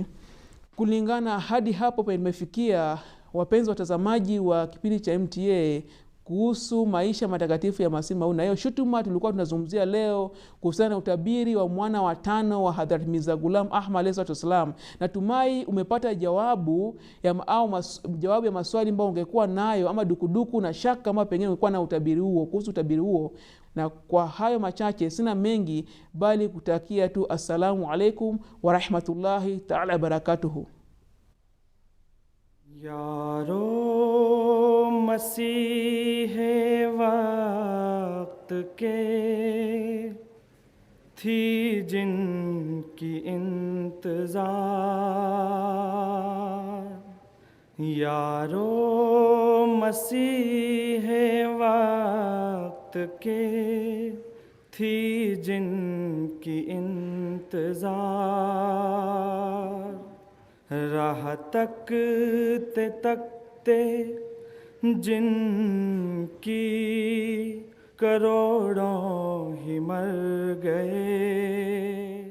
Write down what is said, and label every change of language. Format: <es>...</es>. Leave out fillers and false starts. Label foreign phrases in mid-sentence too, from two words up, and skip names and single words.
<sw>Kulingana hadi hapo pa imefikia, wapenzi watazamaji wa kipindi cha MTA kuhusu maisha matakatifu ya Masih Maud, na hiyo shutuma tulikuwa tunazungumzia leo kuhusiana na utabiri wa mwana wa tano wa Hadrat Mirza Ghulam Ahmad</sw> <ar>عليه السلام.</ar> <sw>Natumai umepata jawabu ya maswali ambayo ungekuwa nayo, ama dukuduku na shaka kama pengine ungekuwa na kuhusu utabiri huo. Na kwa hayo machache sina mengi bali kutakia tu</sw> <ar>السلام عليكم ورحمة الله تعالى بركاته.</ar> <hi>यारो मसीह वक्त के थी जिनकी इंतजार, यारो मसीह वक्त के थी जिनकी इंतजार, राह तकते तकते जिनकी करोड़ों ही मर गए,</hi>